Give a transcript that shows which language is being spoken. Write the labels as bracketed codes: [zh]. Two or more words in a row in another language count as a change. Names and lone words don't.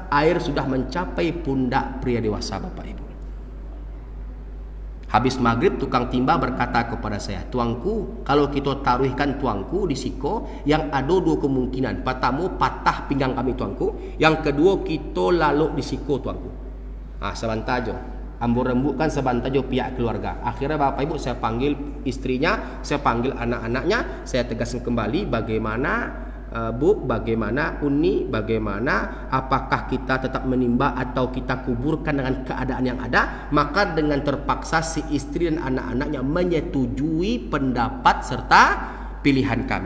[id] Air sudah mencapai pundak pria dewasa Bapak Ibu. Habis maghrib tukang timba berkata kepada saya, tuangku, kalau kita taruhkan tuangku [min] di siko, [id] yang ada dua kemungkinan. Pertama patah pinggang kami tuangku, yang kedua kita lalu [min] di siko tuangku. Sebantajo, ambo rembukkan sebantajo pihak keluarga. [id] Akhirnya Bapak Ibu saya panggil istrinya, saya panggil anak-anaknya, saya tegaskan kembali bagaimana Bu, bagaimana Uni, bagaimana apakah kita tetap menimba atau kita kuburkan dengan keadaan yang ada. Maka dengan terpaksa si istri dan anak-anaknya menyetujui pendapat serta pilihan kami.